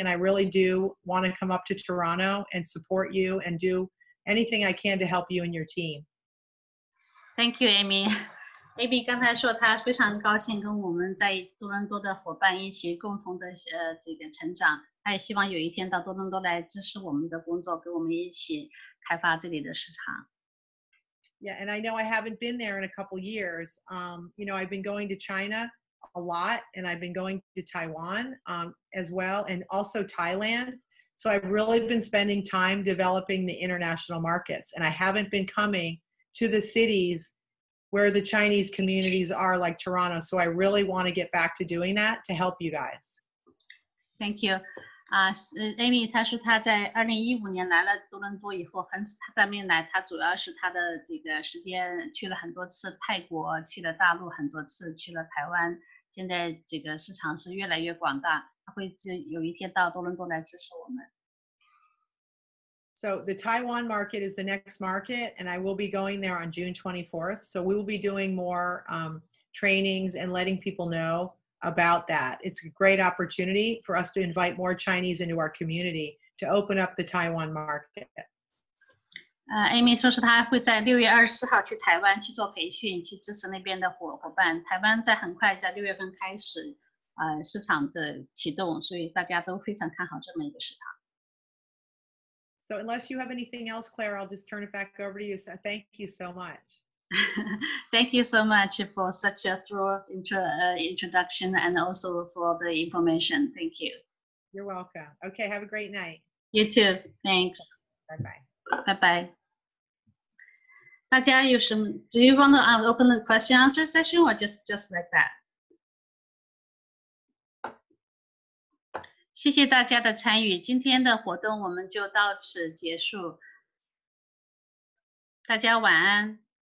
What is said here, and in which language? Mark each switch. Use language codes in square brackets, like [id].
[en] And I really do want to come up to Toronto and support you and do anything I can to help you and your team. Thank you, Amy. [zh] 刚才说她非常高兴跟我们在多伦多的伙伴一起共同的这个成长，她也希望有一天到多伦多来支持我们的工作，跟我们一起开发这里的市场。 [en] Yeah, and I know I haven't been there in a couple years. You know, I've been going to China a lot, and I've been going to Taiwan as well, and also Thailand. So I've really been spending time developing the international markets, and I haven't been coming to the cities where the Chinese communities are, like Toronto. So I really want to get back to doing that to help you guys. Thank you. [zh] Amy 她说她在2015年来了多伦多以后，她在没来，她主要是她的这个时间去了很多次泰国，去了大陆很多次，去了台湾。现在这个市场是越来越广大，她会有一天到多伦多来支持我们。 [en] So the Taiwan market is the next market, and I will be going there on June 24th. So we will be doing more trainings and letting people know about that. It's a great opportunity for us to invite more Chinese into our community to open up the Taiwan market. [zh] Amy 说是她会在6月24号去台湾去做培训，去支持那边的伙伴。台湾在很快在6月份开始市场的启动，所以大家都非常看好这么一个市场。 [en] So unless you have anything else, Claire, I'll just turn it back over to you. So thank you so much. Thank you so much for such a thorough introduction, and also for the information. Thank you. You're welcome. Okay, have a great night. You too. Thanks. Bye-bye. Bye-bye. [zh] 大家有什么 [en] Do you want to open the question answer session, or just like that? [zh] 谢谢大家的参与，今天的活动我们就到此结束。大家晚安。